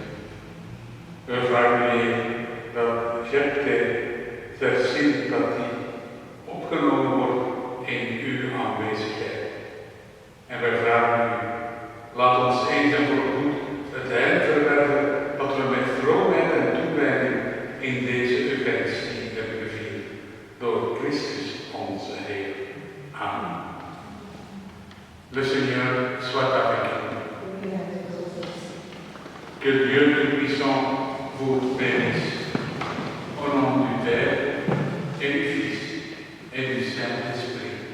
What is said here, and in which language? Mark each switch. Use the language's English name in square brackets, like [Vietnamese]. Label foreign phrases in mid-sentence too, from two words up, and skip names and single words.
[Dutch] We vragen Heer dat Jepte verzint dat die opgenomen wordt in uw aanwezigheid. En wij vragen u, laat ons eens en voorgoed het heil verwerven dat we met vroomheid en toewijding in deze Eucharistie hebben gevierd. Door Christus onze Heer. Amen. [French] Le Seigneur soit avec vous. Que Dieu Tout-Puissant vous bénisse. Au nom du Père et du Fils et du Saint-Esprit.